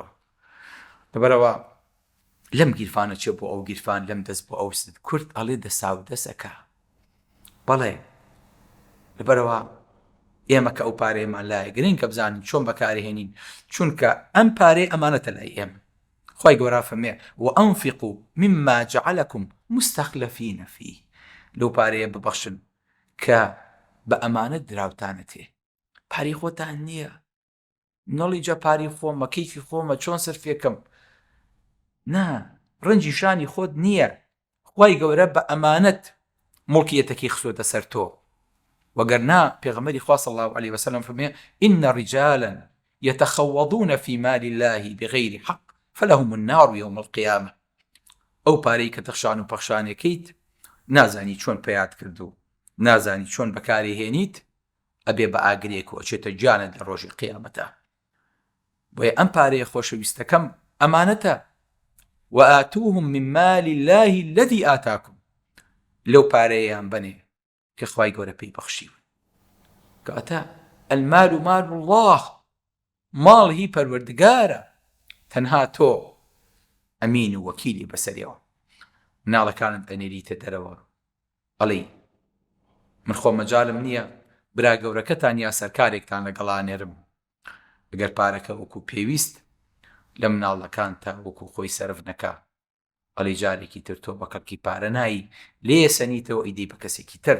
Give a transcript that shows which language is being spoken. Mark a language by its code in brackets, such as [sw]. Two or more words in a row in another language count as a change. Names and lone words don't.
[ckb] لەبەرەوە لەم گیرفانە چێ بۆ ئەو گیرفان، لەم دەست بۆ ئەو ست. کورد ئەڵێ دەسا و دەسەکە، بەڵێ لەبەرەوە ئێمە کە ئەو پارەیەمان لایە گرنگکە بزانین چۆن بەکارهێنین، چونکە ئەم پارەی ئەمانەتە لای ئێمە. خی گەورە فەرمێ [ar] وأنفقوا مما جعلكم مستخلفين فيه، [ckb] لەو پارەیە ببەخشن کە بە ئەمانەت دراوتانە تێ. پاری خۆتان نییە، نەڵی جا پاری خۆمە کەیفی خۆمە چۆن سەرفێکەم، نا، ڕەنجی شانی خۆت نییە. خی گەورە بە ئەمانەت مڵکیەتەکەی خسۆتە سەر تۆ. وەگەرنا پێغەمبەری خوا [ar] صلی الله عليه وسلم فەرمێ إن رجالا يتخوضون في مال الله بغير حق فلهم النار يوم القيامة. [ckb] ئەو پارەی کە تەخشان و پەخشانەکەیت نازانی چۆن پەیات کردو، نازانی چۆن بەکاری هێنیت، ئەبێ بە ئاگرێک و ئەچێتە جانت لە ڕۆژی قیامەتە. بۆیە ئەم پارەیە خۆشەویستەکەم ئەمانەتە. [ar] وآتوهم من مال الله الذي آتاكم، [ckb] لەو پارەیەیان بنێ کە خوای گەورە پێی بەخشیون. [ar] کەواتە المال مال الله، [ckb] ماڵ هی پەروەردگارە، تەنها تۆ ئەمین و وەکیلی بەسەریەوە. مناڵەکانت ئەنێریتە دەرەوە ئەڵێی من خۆ مەجالم نییە برا گەورەکەتان یا سەرکارێکتان لەگەڵانێرم، ئەگەر پارەکە وەکو پێویست لە مناڵەکان تا وەکو خۆی سەرف نەکا، ئەڵێ جارێکی تر تۆ بە کەڵکی پارە نایی لێ سەنیتەوە ئیدی بە کەسێکی تر.